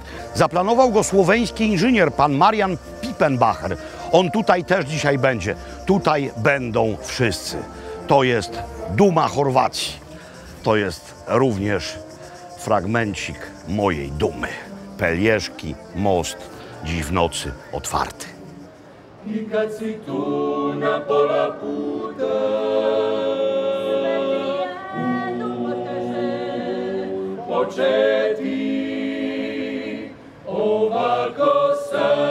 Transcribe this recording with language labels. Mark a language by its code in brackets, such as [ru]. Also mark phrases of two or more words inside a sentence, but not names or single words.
[pl] Zaplanował go słoweński inżynier, pan Marian Pippenbacher. On tutaj też dzisiaj będzie. Tutaj będą wszyscy. To jest duma Chorwacji. To jest również fragmencik mojej dumy. Pelieszki, most, dziś w nocy otwarty. [hr] I kad si tu na pola puta, početi ovako